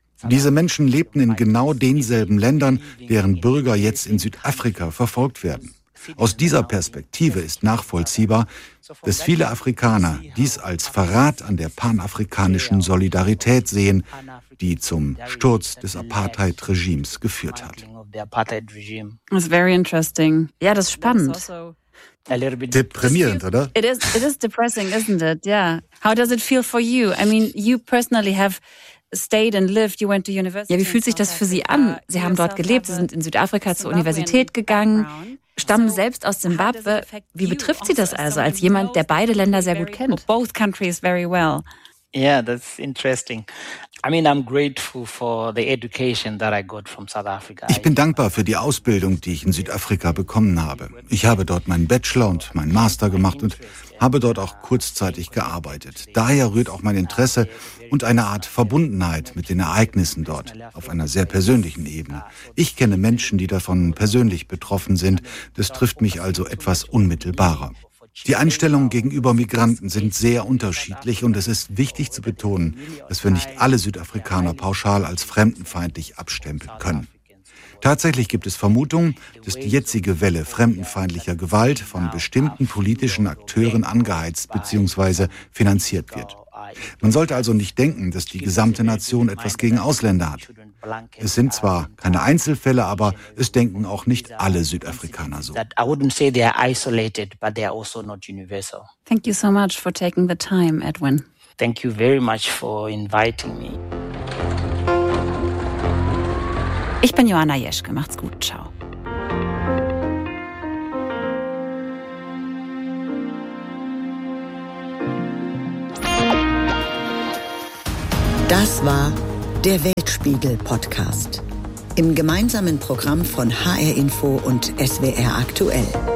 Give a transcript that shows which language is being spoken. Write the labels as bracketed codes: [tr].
[de] Diese Menschen lebten in genau denselben Ländern, deren Bürger jetzt in Südafrika verfolgt werden. Aus dieser Perspektive ist nachvollziehbar, dass viele Afrikaner dies als Verrat an der panafrikanischen Solidarität sehen, die zum Sturz des Apartheid-Regimes geführt hat. [en] That's very interesting. [de] Ja, das ist spannend. [en] A little bit [de] deprimierend, oder? [en] It is depressing, isn't it? Yeah. How does it feel for you? I mean, you personally have stayed and lived, you went to university. [de] Ja, wie fühlt sich das für Sie an? Sie haben dort gelebt, Sie sind in Südafrika zur Universität gegangen, stammen selbst aus Simbabwe. Wie betrifft Sie das also als jemand, der beide Länder sehr gut kennt? [en] Both countries very well. Yeah, that's interesting. I mean, I'm grateful for the education that I got from South Africa. [de] Ich bin dankbar für die Ausbildung, die ich in Südafrika bekommen habe. Ich habe dort meinen Bachelor und meinen Master gemacht und habe dort auch kurzzeitig gearbeitet. Daher rührt auch mein Interesse und eine Art Verbundenheit mit den Ereignissen dort auf einer sehr persönlichen Ebene. Ich kenne Menschen, die davon persönlich betroffen sind. Das trifft mich also etwas unmittelbarer. Die Einstellungen gegenüber Migranten sind sehr unterschiedlich und es ist wichtig zu betonen, dass wir nicht alle Südafrikaner pauschal als fremdenfeindlich abstempeln können. Tatsächlich gibt es Vermutungen, dass die jetzige Welle fremdenfeindlicher Gewalt von bestimmten politischen Akteuren angeheizt bzw. finanziert wird. Man sollte also nicht denken, dass die gesamte Nation etwas gegen Ausländer hat. Es sind zwar keine Einzelfälle, aber es denken auch nicht alle Südafrikaner so. [en] I wouldn't say they are isolated, but they are also not universal. Thank you so much for taking the time, Edwin. Thank you very much for inviting me. [de] Ich bin Johanna Jeschke. Macht's gut. Ciao. Das war der Weltspiegel-Podcast im gemeinsamen Programm von HR Info und SWR Aktuell.